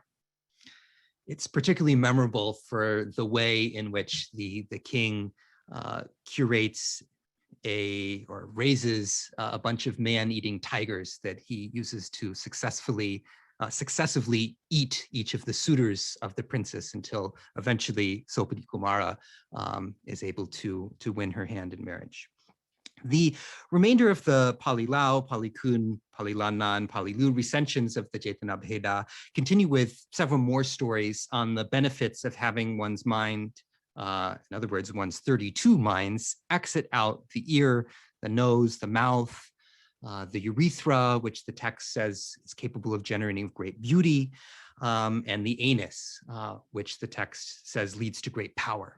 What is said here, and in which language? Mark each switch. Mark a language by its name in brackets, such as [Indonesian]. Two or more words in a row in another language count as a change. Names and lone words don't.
[English] It's particularly memorable for the way in which the king curates or raises a bunch of man-eating tigers that he uses to successively eat each of the suitors of the princess until eventually Sopatikumara is able to win her hand in marriage. The remainder of the Pali Lao, Pali Kun, Pali Lanna, Pali Lu recensions of the Jethanabheda continue with several more stories on the benefits of having one's mind, in other words, one's 32 minds, exit out the ear, the nose, the mouth, the urethra, which the text says is capable of generating great beauty, and the anus, which the text says leads to great power.